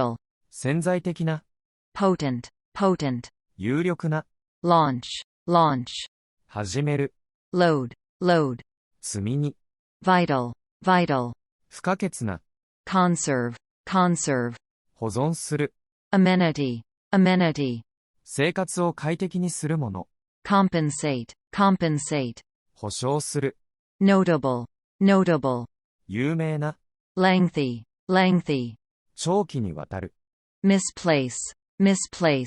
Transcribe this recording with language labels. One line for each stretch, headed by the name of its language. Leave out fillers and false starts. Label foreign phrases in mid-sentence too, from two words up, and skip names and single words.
Japanese: 潜在的な、
English: potent, potent,
Japanese: 有力な、
English: launch, launch,
Japanese: 始める、
English: load, load,
Japanese: 積みに、
English: vital, vital,
Japanese: 不可欠な、
English: conserve, conserve,
Japanese: 保存する、
English: amenity, amenity,
Japanese: 生活を快適にするもの、
English: compensate, compensate,
Japanese: 保証する、
English: notable, notable,
Japanese: 有名な、
English: lengthy, lengthy,
Japanese: 長期にわたる、
English: misplace, misplace,